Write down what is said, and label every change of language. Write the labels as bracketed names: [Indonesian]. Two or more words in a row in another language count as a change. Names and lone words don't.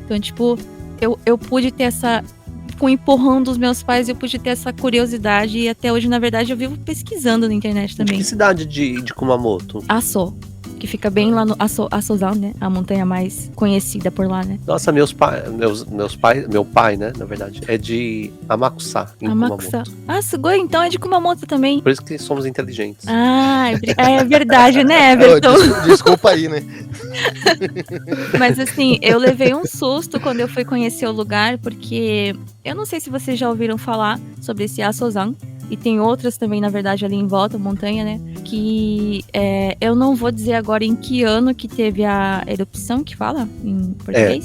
[Portuguese] Então, tipo, eu pude ter essa... Com o empurrão dos meus pais, eu pude ter essa curiosidade. E até hoje, na verdade, eu vivo pesquisando na internet De também. que cidade de Kumamoto? Aso, que fica bem lá no Asozan, né? A montanha mais conhecida por lá, né? Nossa, meu pai, né, na verdade, é de Amakusa, em Amakusa. Kumamoto. Ah, Sugoi, então é de Kumamoto também. Por isso que somos inteligentes. Ah, é verdade, né, Everton? Desculpa aí, né? Mas assim, eu levei um susto quando eu fui conhecer o lugar, porque eu não sei se vocês já ouviram falar sobre esse Asozan. E tem outras também, na verdade, ali em volta, montanha, né? Que eu não vou dizer agora em que ano que teve a erupção, que fala em português.